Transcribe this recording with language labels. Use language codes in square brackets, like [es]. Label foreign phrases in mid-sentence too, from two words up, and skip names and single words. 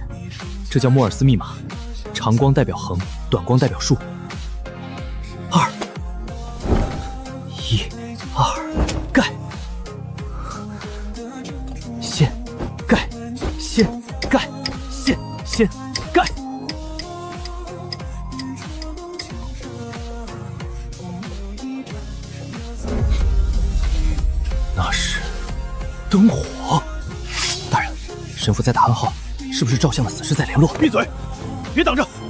[zh] 這叫莫爾斯密碼，長光代表橫，短光代表豎。2、1、2，蓋，掀，蓋，掀，蓋，掀，掀，蓋。那是燈火。大人，神父在打暗號，是不是照相的死士在聯絡？閉嘴，別擋着。